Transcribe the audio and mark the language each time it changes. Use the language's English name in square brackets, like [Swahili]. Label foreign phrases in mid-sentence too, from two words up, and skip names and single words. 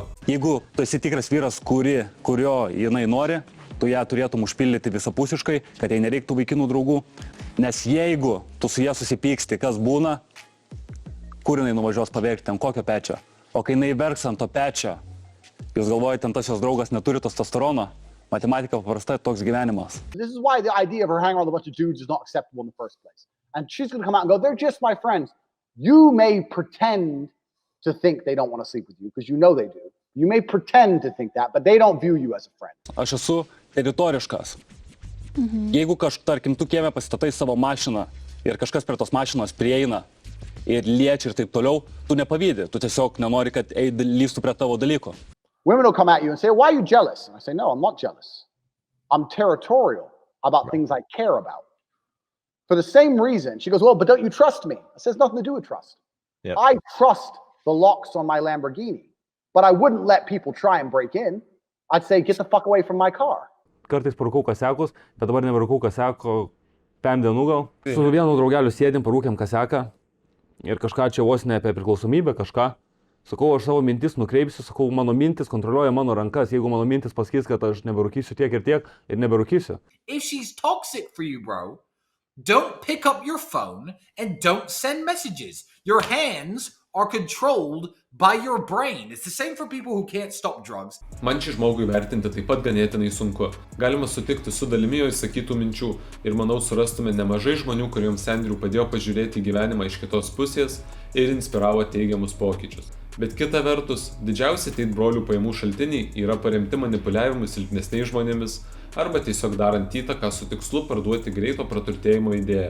[Lithuanian] Jeigu tu esi tikras vyras, kurio jinai nori, tu ją turėtum užpildyti visapusiškai, kad jai nereiktų vaikinų draugų, nes jeigu tu su ją susipyksti, kas būna, kur jinai nuvažiuos paverkti, ant kokio pečio. O kai jinai verks ant to pečio, jūs galvojate, ant tas jos draugas neturi testosterono, matematika paprasta, toks gyvenimas. [English] This is why the idea of her hanging around with a bunch of dudes is not acceptable in the first place. And she's going to come out and go, they're just my friends. You may pretend to think they don't want to sleep with you, because you know they do. You may pretend to think that, but they don't view you as a friend. [Lithuanian] Aš esu teritoriškas. Jeigu tarkim, tu kieme pasistatai savo mašiną ir kažkas prie tos mašinos prieina ir liečia ir taip toliau, tu nepavydi, tu tiesiog nenori, kad lįstų prie tavo dalyko. [English] Women will come at you and say, why are you jealous? And I say, no, I'm not jealous. I'm territorial about things I care about. For the same reason, she goes, well, but don't you trust me? It says nothing to do with trust. Yep. I trust the locks on my Lamborghini, but I wouldn't let people try and break in. I'd say, get the fuck away from my car. [Lithuanian] Kartais parūkau kasiakus, bet dabar neparūkau kasiako 5 dienų gal. Su vienu draugeliu sėdim, parūkėm kasiaką ir kažką čia vos ne apie priklausomybę, kažką. Sakau, aš savo mintis nukreipsiu, sakau, mano mintis kontroliuoja mano rankas. Jeigu mano mintis pasakys, kad aš neberūkysiu tiek ir neberūkysiu. [English] If she's toxic for you, bro, don't pick up your phone and don't send messages. Your hands are controlled by your brain. It's the same for people who can't stop drugs. [Lithuanian] Man šį žmogų įvertinti taip pat ganėtinai sunku. Galima sutikti su dalimi jo išsakytų minčių ir manau surastume nemažai žmonių, kuriems Andrew padėjo pažiūrėti gyvenimą iš kitos pusės ir inspiravo teigiamus pokyčius. Bet kita vertus, didžiausi Tate brolių pajamų šaltiniai yra paremti manipuliavimu silpnesniais žmonėmis arba tiesiog darant įtaką su tikslu parduoti greito praturtėjimo idėją.